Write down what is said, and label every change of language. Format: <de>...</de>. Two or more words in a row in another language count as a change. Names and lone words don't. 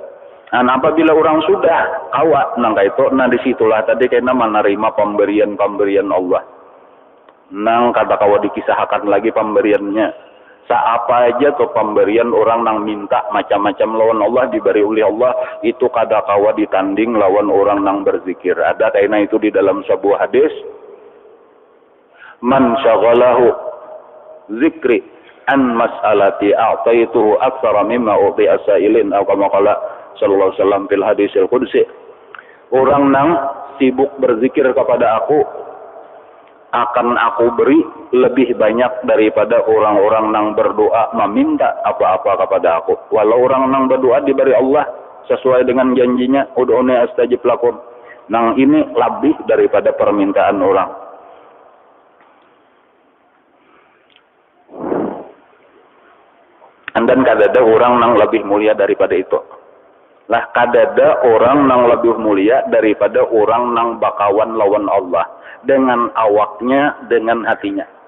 <bjn>Nah, apabila orang sudah kawa nang itu, nah disitulah tadi kena menerima pemberian Allah. Nang kata kawa dikisahkan lagi pemberiannya. Saapa aja tuh pemberian orang nang minta macam-macam lawan Allah diberi oleh Allah itu kada kawa ditanding lawan orang nang berzikir.</bjn> <id>Ada kayaknya itu di dalam sebuah hadis.</id> <ar>من شغله ذكري عن مسألتي أعطيته أكثر مما أعطي السائلين atau كما قال صلى الله عليه وسلم في الحديث القدسي.</ar> <id>Orang nang sibuk berzikir kepada aku akan aku beri lebih banyak daripada orang-orang nang berdoa meminta apa-apa kepada aku. Walau orang nang berdoa diberi Allah sesuai dengan janjinya,</id> <ar>ادعوني أستجب لكم.</ar> <id>Nang ini lebih daripada permintaan orang.</id> <bjn>Dan kadada orang nang lebih mulia daripada itu. Lah kadada orang nang lebih mulia daripada orang nang bakawan lawan Allah dengan awaknya, dengan hatinya.</bjn>